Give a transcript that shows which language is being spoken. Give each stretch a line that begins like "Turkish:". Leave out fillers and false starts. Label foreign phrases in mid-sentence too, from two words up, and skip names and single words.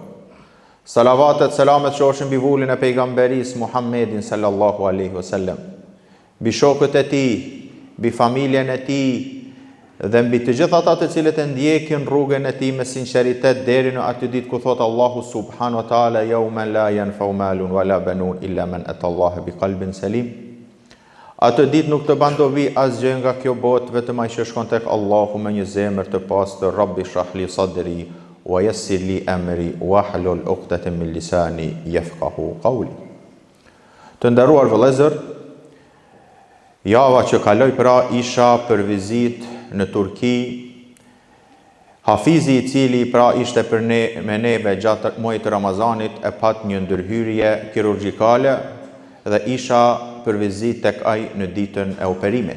Albanian: Salavatet, selamet qofshin mbi vullin e pejgamberisë Muhammedin
Arabic: صلى الله عليه وسلم,
Albanian: mbi shokët e tij, mbi familjen e tij dhe mbi të gjithë ata të cilët e ndjekin rrugën e tij me sinqeritet deri në atë ditë ku thot Allahu
Arabic: سبحانه وتعالى يوم لا ينفع مال ولا بنون إلا من أتى الله بقلب سليم.
Albanian: Atë ditë nuk të bandovi asgjë nga kjo botë, vetëm ai që shkon tek Allahu me një zemër të pastër.
Arabic: رب اشرح لي صدري ويسر لي أمري واحلل عقدة من لساني يفقهوا قولي.
Albanian: Të nderuar vëllezër, java që kaloi pra isha për vizitë në Turqi. Hafizi i cili pra ishte për me neve gjatë muajit të Ramazanit e pat një ndërhyrje kirurgjikale dhe isha për vizitë tek ai në ditën e operimit.